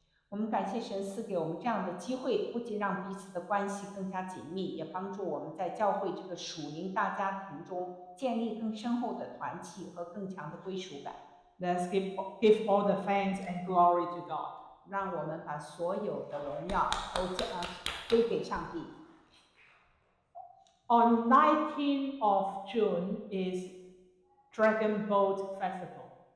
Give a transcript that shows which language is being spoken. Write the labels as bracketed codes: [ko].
[zh] 我们感谢神赐给我们这样的机会，不仅让彼此的关系更加紧密，也帮助我们在教会这个属灵大家庭中建立更深厚的团契和更强的归属感。 [en] Let's give all the thanks and glory to God. [zh] 让我们把所有的荣耀都归给上帝。 [en] On 19th of June is Dragon Boat Festival.